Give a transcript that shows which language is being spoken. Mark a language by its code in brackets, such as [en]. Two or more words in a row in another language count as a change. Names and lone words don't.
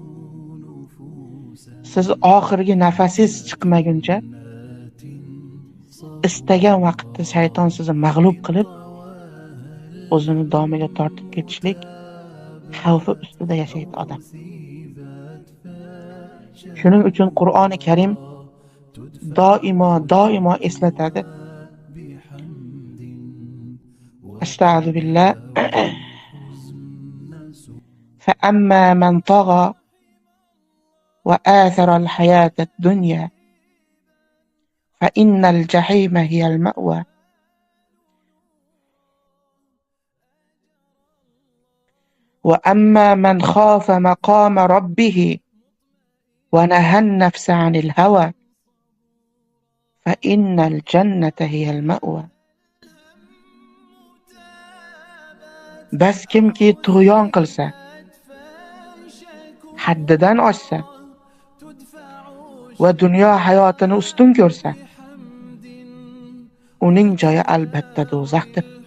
[uz] Siz oxirgi nafasingiz chiqmaguncha istagan vaqtda shayton sizni mag'lub qilib, o'zini domiga tortib ketishlik xavfi ustida yashaydi odam. Shuning uchun Qur'oni Karim doimo eslatadi. [ar] أستغفر بالله. فأما من طغى وآثر الحياة الدنيا فإن الجحيم هي المأوى. وأما من خاف مقام ربه ونهى النفس عن الهوى فإن الجنة هي المأوى. [uz] Bas kimki tug'yon qilsa, haddidan oshsa va dunyo hayotini ustun ko'rsa, uning joyi albatta do'zaxdir.